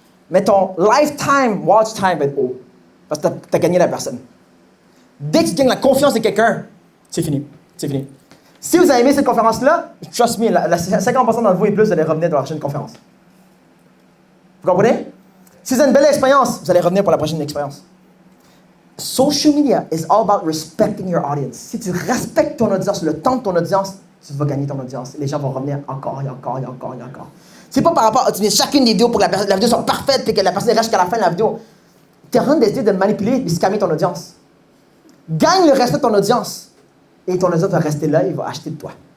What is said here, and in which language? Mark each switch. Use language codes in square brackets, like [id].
[fr] Mais ton lifetime watch time va être haut. Parce que tu as gagné la personne. Dès que tu gagnes la confiance de quelqu'un, c'est fini. C'est fini. Si vous avez aimé cette conférence-là, [en] trust me, [fr] 50% d'entre vous et plus, vous allez revenir dans la prochaine conférence. Vous comprenez? Si vous avez une belle expérience, vous allez revenir pour la prochaine expérience. [en] Social media is all about respecting your audience. [fr] Si tu respectes ton audience, le temps de ton audience, tu vas gagner ton audience. Les gens vont revenir encore et encore et encore et encore. C'est pas par rapport à tu mets chacune des vidéos pour que la vidéo soit parfaite et que la personne reste jusqu'à la fin de la vidéo. Tu es en train d'essayer de manipuler et de scammer ton audience. Gagne le respect de ton audience. Et ton audience va rester là, il va acheter de toi.